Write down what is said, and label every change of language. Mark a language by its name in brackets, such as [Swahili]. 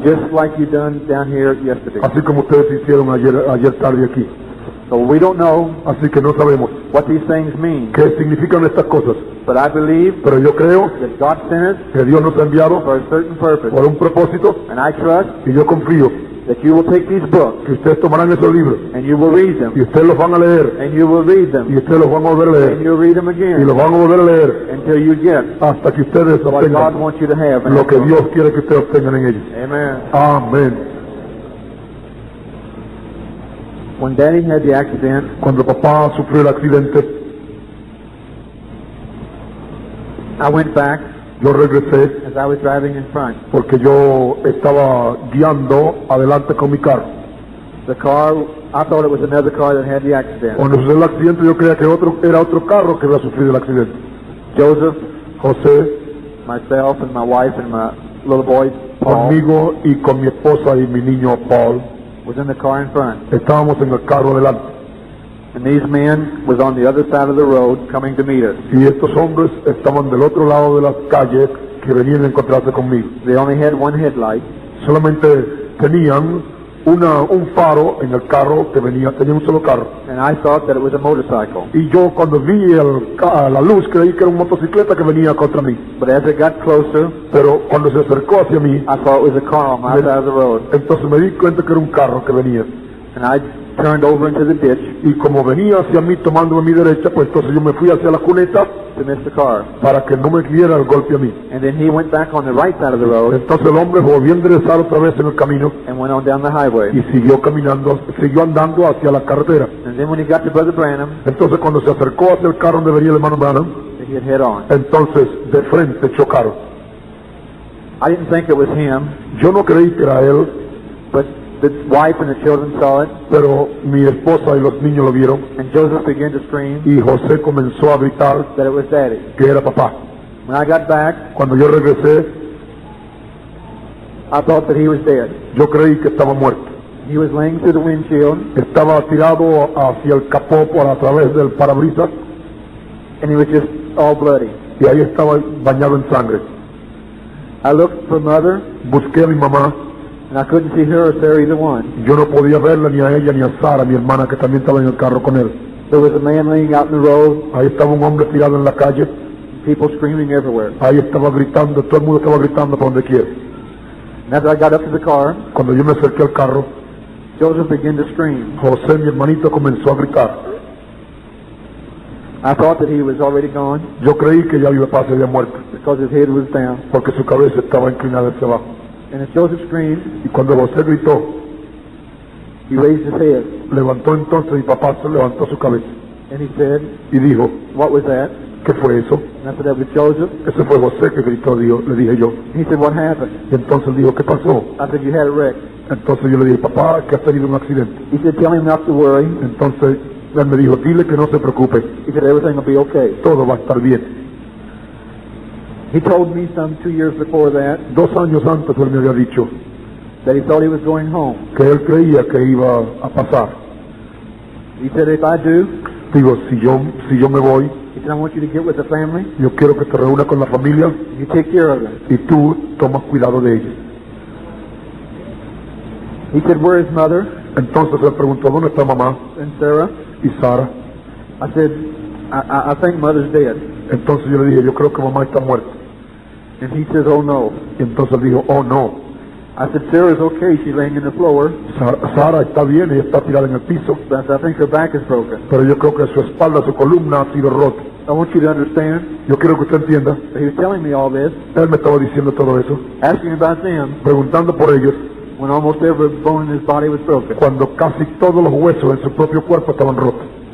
[English] just like you done down here yesterday. [Spanish] Así como ustedes hicieron ayer tarde aquí. [English] So we don't know [Spanish] Así que no sabemos [English] what these things mean. [Spanish] qué significan estas cosas. [English] But I believe [Spanish] Pero yo creo [English] that God sent us [Spanish] que Dios nos ha enviado [English] for a certain purpose. [Spanish] por un propósito [English] And I trust [Spanish] y yo confío [English] that you will take these books [Spanish] que ustedes tomarán esos libros [English] and you will read them. [Spanish] y ustedes los van a leer [English] And you will read [Spanish] y [English] them. [Spanish] ustedes los van a volver a [English] And [Spanish] leer [English] you'll read them [Spanish] y [English] again [Spanish] los van a volver a leer [English] until you get [Spanish] hasta que ustedes [English] what God [Spanish] obtengan [English] wants you to have. in [Spanish] lo [English] that [Spanish] que [English] book. [Spanish] Dios quiere que ustedes obtengan en ellos. [English] Amen. [Spanish] Amén. [English] When Daddy had the accident, [Spanish] Cuando papá sufrió el accidente, [English] I went back [Spanish] yo regresé [English] as I was driving in front. [Spanish] porque yo estaba guiando adelante con mi carro. [English] The car, I thought it was another car that had the accident. [Spanish] Cuando sucedió el accidente yo creía que era otro carro que había sufrido el accidente. [English] Joseph, [Spanish] José, [English] myself, and my wife and my little boy, Paul, [Spanish] conmigo y con mi esposa y mi niño Paul, [English] was in the car in front. [Spanish] estábamos en el carro adelante. [English] And these men was on the other side of the road coming to meet us. [Spanish] Y estos hombres estaban del otro lado de las calles que venían a encontrarse conmigo. [English] They only had one headlight, [Spanish] Solamente tenían un faro en el carro que tenía un solo carro. [English] and I thought that it was a motorcycle. [Spanish] Y yo cuando vi la luz creí que era una motocicleta que venía contra mí. [English] But as it got closer, [Spanish] Pero cuando se acercó hacia mí, [English] I thought it was a car on my side of the road. [Spanish] entonces me di cuenta que era un carro que venía. [English] And I turned over into the ditch [Spanish] Y como venía hacia mí tomándome mi derecha, pues entonces yo me fui hacia la cuneta [English] to miss the car. [Spanish] para que no me diera el golpe a mí. [English] And then he went back on the right side of the road [Spanish] Entonces el hombre volvió a enderezar otra vez en el camino [English] and went on down the highway. [Spanish] y siguió caminando, siguió andando hacia la carretera. [English] And then when he got to Brother Branham, [Spanish] Entonces cuando se acercó hacia el carro donde venía el hermano Branham, [English] they hit head on. [Spanish] entonces de frente chocaron. [English] I didn't think it was him, [Spanish] Yo no creí que era él, [English] but the wife and the children saw it, [Spanish] pero mi esposa y los niños lo vieron [English] and Joseph began to scream [Spanish] y José comenzó a gritar [English] that it was Daddy. [Spanish] que era papá. [English] When I got back, [Spanish] Cuando yo regresé, [English] I thought that he was dead. [Spanish] yo creí que estaba muerto. [English] He was laying through the windshield, [Spanish] Estaba tirado hacia el capó por a través del parabrisas [English] and he was just all bloody. [Spanish] y ahí estaba bañado en sangre. [English] I looked for Mother, [Spanish] Busqué a mi mamá, [English] and I couldn't see her or Sarah, either one. [Spanish] yo no podía verla ni a ella ni a Sara, mi hermana que también estaba en el carro con él. [English] There was a man laying out in the road, [Spanish] Ahí estaba un hombre tirado en la calle, [English] people screaming everywhere. [Spanish] ahí estaba gritando, todo el mundo estaba gritando por donde quiera. [English] And after I got up to the car, [Spanish] Cuando yo me acerqué al carro, [English] Joseph began to scream. [Spanish] José, mi hermanito, comenzó a gritar. [English] I thought that he was already gone [Spanish] Yo creí que ya mi papá se había muerto, [English] because his head was down. [Spanish] porque su cabeza estaba inclinada hacia abajo. [English] And as Joseph screamed, [Spanish] Y cuando José gritó, [English] he raised his head [Spanish] levantó entonces mi papá, se levantó su cabeza [English] and he said, [Spanish] y dijo, [English] "What was that?" [Spanish] ¿qué fue eso? [English] And I said, "That was Joseph." [Spanish] Ese fue José que gritó, le dije yo. [English] He said, "What happened?" [Spanish] Y entonces él dijo, ¿qué pasó? [English] I said, "You had a wreck." [Spanish] Entonces yo le dije, papá, que has tenido un accidente. [English] He said, "Tell him not to worry." [Spanish] Entonces él me dijo, dile que no se preocupe, [English] He said, "Everything will be okay." [Spanish] todo va a estar bien. [English] He told me some 2 years before that [Spanish] 2 años antes él me había dicho [English] that he thought he was going home. [Spanish] que él creía que iba a pasar. [English] He said, "If I do," [Spanish] Digo, si yo me voy, [English] he said, "I want you to get with the family. [Spanish] yo quiero que te reúnas con la familia [English] You take care of them." [Spanish] y tú tomas cuidado de ellos. [English] He said, "Where is Mother [Spanish] Entonces él preguntó, ¿dónde está mamá [English] and Sarah?" [Spanish] y Sara? [English] I said, I think Mother's dead." [Spanish] Entonces yo le dije, yo creo que mamá está muerta. [English] And he says, "Oh no." [Spanish] Y entonces él dijo, oh no, [English] I said, "Sarah's okay. She's laying in the floor, [Spanish] Sara está bien, ella está tirada en el piso, [English] but I think her back is broken." [Spanish] pero yo creo que su espalda, su columna ha sido rota. [English] I want you to understand [Spanish] Yo quiero que usted entienda, [English] that he was telling me all this, [Spanish] él me estaba diciendo todo eso, [English] asking about them, [Spanish] preguntando por ellos, [English] when almost every bone in his body was broken. [Spanish] cuando casi todos los huesos en su propio cuerpo estaban rotos.